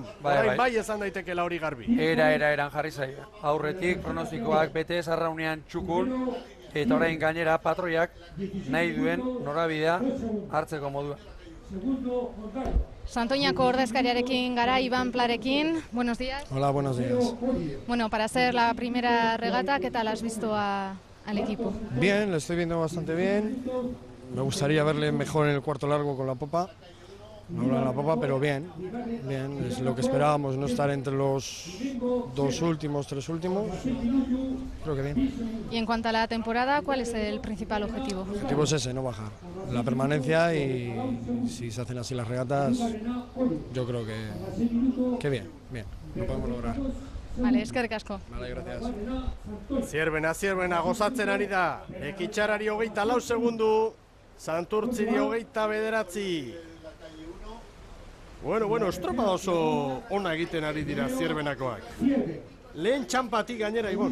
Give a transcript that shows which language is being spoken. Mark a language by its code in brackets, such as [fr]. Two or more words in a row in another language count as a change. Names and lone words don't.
[eu] Bai esan daitekela hori garbi. Eran jarri zaio. Aurretik pronostikoak bete arraunean txukun, eta orain gainera patroiak nahi duen norabidea hartzeko modua. Santoñako ordezkariarekin gara, Iban Plarekin. [es] Buenos días. Hola, buenos días. Para hacer la primera regata, ¿qué tal has visto al equipo? Bien, lo estoy viendo bastante bien. Me gustaría verle mejor en el cuarto largo con la popa. No habla en la popa, pero bien, es lo que esperábamos, no estar entre los 2 últimos, 3 últimos. Creo que bien. Y en cuanto a la temporada, ¿cuál es el principal objetivo? El objetivo es ese, no bajar. La permanencia, y si se hacen así las regatas, yo creo que bien, lo podemos lograr. Vale, [eu] eskerrik asko. [es] Vale, gracias. [eu] Zierbena, gozatzen ari da. Lekitxarrari 24 segundu, Santurtziri 29. Estropada oso ona egiten ari dira Zierbenakoak. Lehen txampatik gainera, Ibon.